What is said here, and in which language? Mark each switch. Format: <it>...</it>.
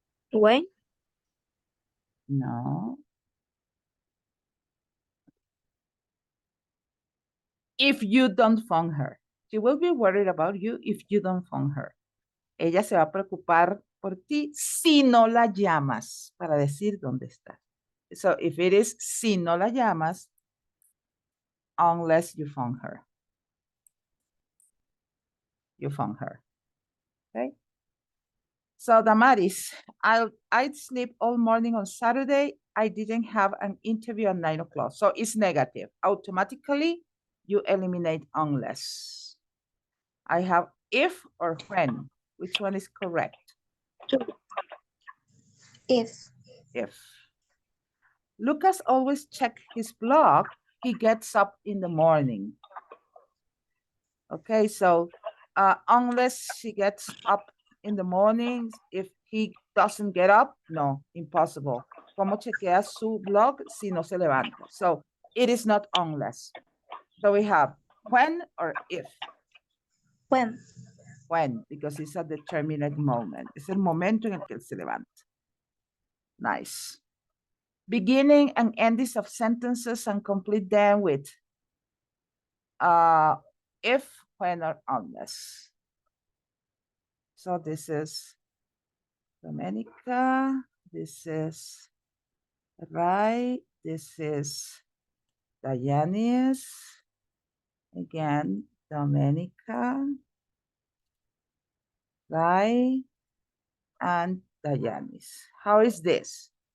<en>When? No. if you don't phone her. She will be worried about you if you don't phone her.</en> <es>Ella se va a preocupar por ti si no la llamas para decir dónde está.</es> <en>So if it is</en> <es>si no la llamas,</es> <en>unless you phone her. You phone her. Okay? So Damaris, I'd sleep all morning on Saturday. I didn't have an interview at 9 o'clock. So it's negative. Automatically, you eliminate unless. I have if or when. Which one is correct? If. If. Lucas always checks his blog. He gets up in the morning. Okay, so unless she gets up in the mornings, if he doesn't get up, no, impossible.</en> <es>¿Cómo chequea su blog si no se levanta?</es> <en>So it is not unless. So we have when or if. When. When, because it's a determinate moment.</en> <es>Es el momento en el que él se levanta.</es> <en>Nice. Beginning and endings of sentences and complete them with if, when, or unless. So this is Domenica, this is Rai, this is Dianis, again, Domenica, Rai, and Dianis. How is this?</en>